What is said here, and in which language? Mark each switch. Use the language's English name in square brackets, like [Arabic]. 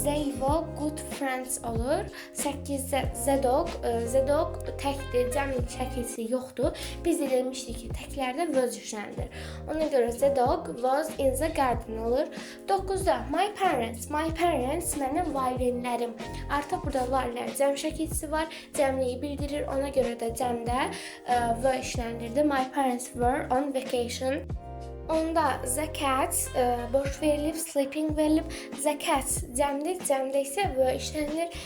[English] They were good friends [Azerbaijani] olur. 8-də [English] the dog [Azerbaijani] təkdir, cəm şəkilsi yoxdur. Biz də demişdik ki, təklərdə was işlənilir. Ona görə [English] the dog was in the garden [Azerbaijani] olur. 9-da [English] my parents [Azerbaijani] mənim valideynlərim. Artıq burada valideynlər cəm şəkilsi var. Cəmliyi bildirir. Ona görə də cəmdə were işlənirdi. [English] My parents were on vacation. [Azerbaijani] Onda [English] the cats [Azerbaijani] boş verilib, sleeping verilib. [English] The cats [Azerbaijani] cəmdir, cəmdə isə were işlənilir.